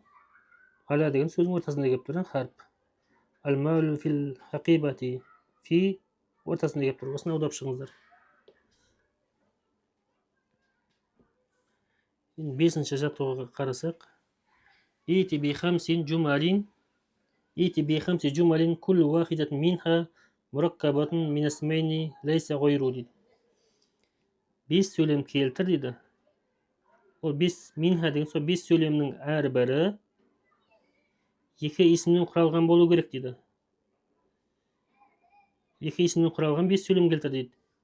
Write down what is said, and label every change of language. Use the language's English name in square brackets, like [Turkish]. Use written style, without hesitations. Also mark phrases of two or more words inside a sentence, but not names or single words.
[Kazakh] Аля деген сөздің ортасында келіп тұр. Харп. [Arabic] المال في الحقيبة. [Kazakh] Фи ортасында келіп тұр. Осыны аударып шығыңыздар. Бесінші жаттығуға қарасақ. [Arabic] ائت بخمس جمل. ائت بخمس جمل كل واحدة منها مركبة من اسمين ليس غير дейді. [Kazakh] 5 сөйлем келтір дейді. Ол 5 минха деген сол 5 сөйлемнің әрбірі 2 исімнен құралған болу керек дейді. 2 исімнен құралған 5 сөйлем келтір дейді.